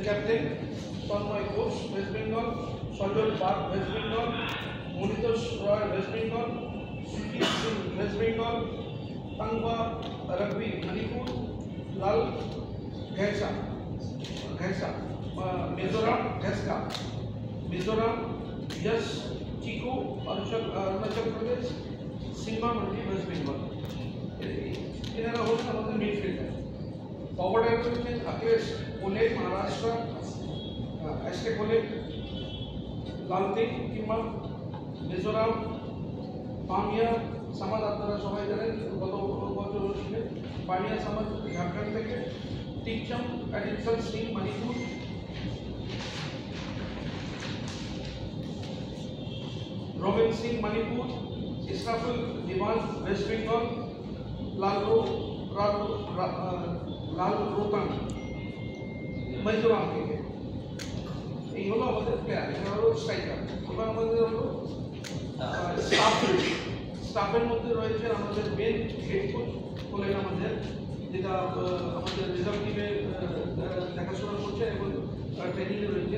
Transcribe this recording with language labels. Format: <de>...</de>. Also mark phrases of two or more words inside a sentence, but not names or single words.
<bn>ক্যাপ্টেন তন্ময় ঘোষ ওয়েস্ট বেঙ্গল, সজল বাগ ওয়েস্ট বেঙ্গল, মনিতোষ রয় ওয়েস্ট বেঙ্গল, সুজিত সিং ওয়েস্ট বেঙ্গল, তাংবা রঘবি মণিপুর, লাল ঘেসা মিজোরাম, यश चिको अरुणाचल प्रदेश, सिम्बा मंडी वेस्ट बेंगल। এনারা হলেন আমাদের মিডফিল্ডার। ফরওয়ার্ডার রয়েছেন अखिलेश कोले महाराष्ट्र, एसके कोले, लालतिक किमा मिजोराम, পামিয়া সমাজ আপনারা সবাই জানেন গত বছর ছিলেন পামিয়া সমাজ ঝাড়খণ্ড থেকে, টিকচম এডিশন সিং মণিপুর, रोबिन सिंह मणिपुर, इस्राफुल दीवान वेस्ट बेंगल, लाल रोतांग मिजोराम থেকে। এই হলো আমাদের প্লেয়ার, এরা হলো স্ট্রাইকার। এবার আমাদের হলো স্টাফের মধ্যে রয়েছে আমাদের মেন হেড কোচ বলেন আমাদের, যেটা আমাদের রিজার্ভ টিমে দেখাশোনা করছে এবং ট্রেনিংয়ে রয়েছে।</bn>